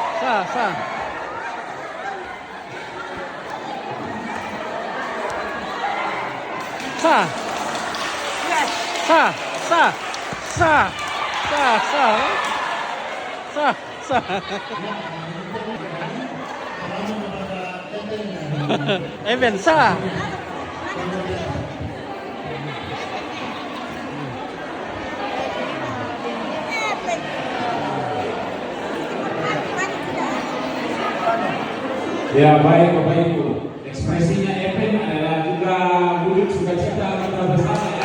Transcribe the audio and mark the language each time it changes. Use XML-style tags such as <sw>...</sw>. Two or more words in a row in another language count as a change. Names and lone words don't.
<id>Sah, sah. Sah. Sah, sah. Sah. Sah, sah. Sah, sah. Eben sah. Ya baik Bapak Ibu, ekspresinya Epen adalah juga wujud sukacita kita bersama ya.</id>